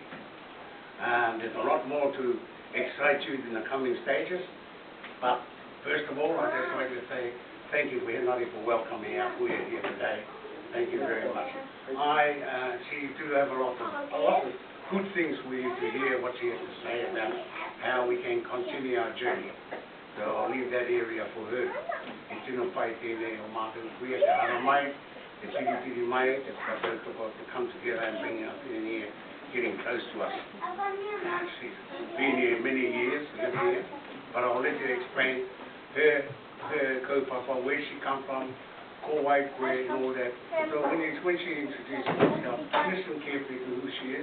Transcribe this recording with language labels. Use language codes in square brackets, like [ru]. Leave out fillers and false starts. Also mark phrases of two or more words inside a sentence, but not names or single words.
[en] There's a lot more to excite you in the coming stages, but first of all, I'd just like to say thank you, Henare, for welcoming our kuya here today. Thank you very much. She do have a lot of good things for you to hear what she has to say about how we can continue our journey. So I'll leave that area for her. [mi] E tino pai tēnei o mātou kuia te hara mai, te tiri mai, te whakatau [en] to come together and bring our in here, getting close to us. She's been here many years, lived here, but I'll let her explain her kaupapa, where she come from, ko Waikwe and all that. So when she introduces herself, listen carefully to who she is.